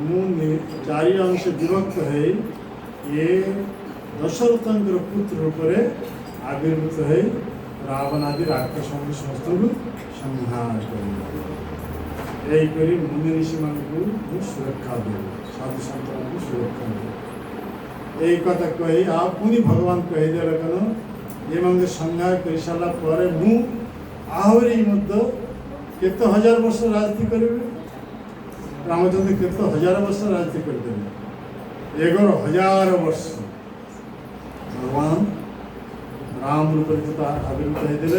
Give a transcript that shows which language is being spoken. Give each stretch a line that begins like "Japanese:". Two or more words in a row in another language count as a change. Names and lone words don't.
Odia: ମୁଁ ଚାରି ଅଂଶ ବିଭକ୍ତ ହେଇ ଏ ଦଶରଥଙ୍କର ପୁତ୍ର ରୂପରେ ଆବିର୍ଭୂତ ହେଇ ରାବଣ ଆଦି ରାକ୍ଷସଙ୍କୁ ସମସ୍ତଙ୍କୁ ସଂହାର କରିବ। ଏହିପରି ମୁନି ଋଷିମାନଙ୍କୁ ମୁଁ ସୁରକ୍ଷା ଦେବି, ସାଧୁ ସନ୍ତମାନଙ୍କୁ ସୁରକ୍ଷା ଦେବି। ଏଇ କଥା কହି ଆଉ ପୁଣି ଭଗବାନ କହିଦେଲେ କ'ଣ, ଏମାନଙ୍କୁ ସଂହାର କରିସାରିଲା ପରେ ମୁଁ ଆହୁରି ମଧ୍ୟ କେତେ ହଜାର ବର୍ଷ ରାଜନୀତି କରିବି। ରାମଚନ୍ଦ୍ର କେତେ ହଜାର ବର୍ଷ ରାଜନୀତି କରିଦେଲେ, 11,000 ବର୍ଷ ଭଗବାନ ରାମ ରୂପରେ ଆବିର୍ଭୂତ ହେଇଥିଲେ।